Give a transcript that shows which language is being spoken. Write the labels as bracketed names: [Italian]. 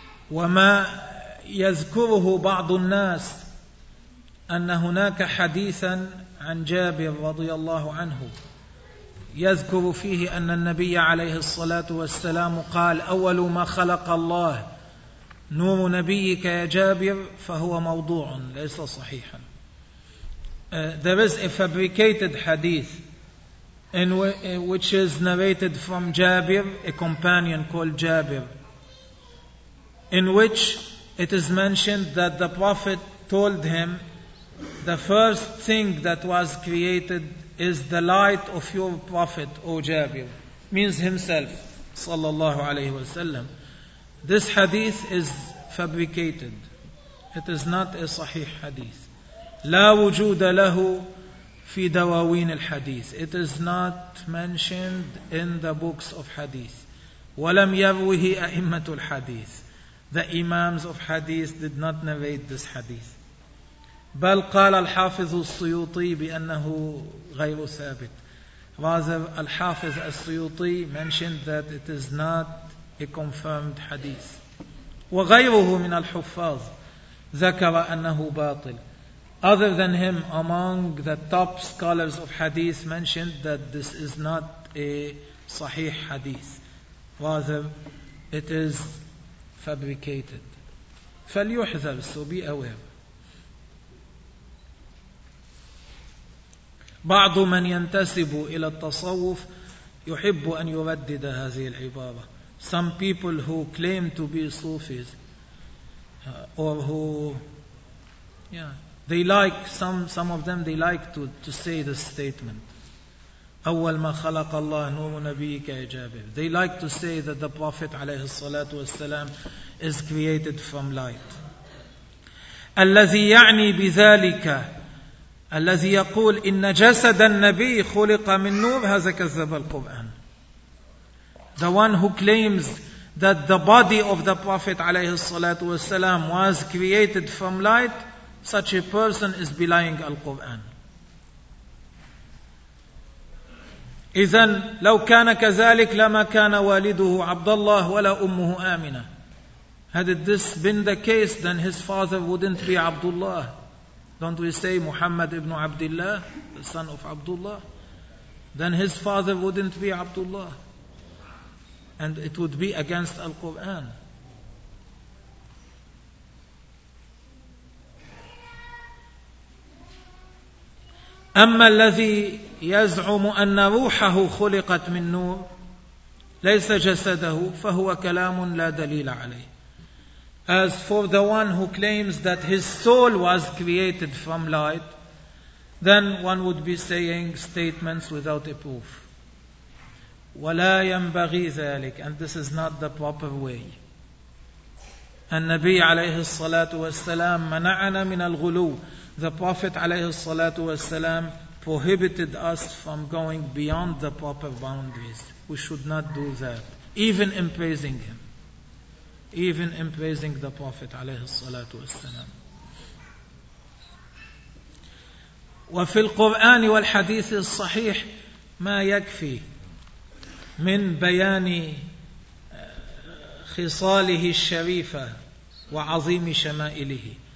[Arabic] وما يذكره بعض الناس أن هناك حديثا عن جابر رضي الله عنه يذكر فيه أن النبي عليه الصلاة والسلام قال أول ما خلق الله نور نبيك يا جابر, فهو موضوع ليس صحيحا. [English] There is a fabricated hadith in which is narrated from Jabir, a companion called Jabir, in which it is mentioned that the Prophet told him, the first thing that was created is the light of your Prophet, O Jabir. Means himself, sallallahu alayhi wa sallam. This hadith is fabricated. It is not a sahih hadith. [Arabic] لا وجود له في دواوين الحديث. [English] It is not mentioned in the books of hadith. [Arabic] ولم يروه أئمة الحديث. [English] The imams of hadith did not narrate this hadith. [Arabic] بل قال الحافظ السيوطي بأنه غير ثابت. [English] Rather, الحافظ السيوطي mentioned that it is not a confirmed hadith. [Arabic] وغيره من الحفاظ ذكر أنه باطل. [English] Other than him, among the top scholars of hadith mentioned that this is not a صحيح hadith. Rather, it is fabricated. [Arabic] فليحذر, [English] so be aware. [Arabic] بعض من ينتسب إلى التصوف يحب أن يردد هذه العبارة. [English] Some people who claim to be Sufis or who, they like, some of them, they like to say this statement. [Arabic] أول ما خلق الله نور نبيك يا جابر. [English] They like to say that the Prophet عليه الصلاة والسلام is created from light. [Arabic] الذي يعني بذلك الذي يقول إن جسد النبي خلق من نور, هذا كذب القرآن. [English] The one who claims that the body of the Prophet عليه الصلاة والسلام was created from light, such a person is belying القرآن. [Arabic] إذن لو كان كذلك لما كان والده عبد الله ولا أمه آمنة. [English] Had this been the case, then his father wouldn't be Abdullah. Don't we say Muhammad ibn Abdullah, the son of Abdullah? Then his father wouldn't be Abdullah. And it would be against Al-Quran. [Arabic] أما الذي يزعم أن روحه خلقت من نور ليس جسده فهو كلام لا دليل عليه. [English] As for the one who claims that his soul was created from light, then one would be saying statements without a proof. [Arabic] ولا ينبغي ذلك, [English] and this is not the proper way. [Arabic] النبي عليه الصلاة والسلام منعنا من الغلو. [English] The Prophet عليه الصلاة والسلام prohibited us from going beyond the proper boundaries. We should not do that, even in praising him, even in praising the Prophet عليه الصلاة والسلام. [Arabic] وفي القرآن والحديث الصحيح ما يكفي من بيان خصاله الشريفة وعظيم شمائله.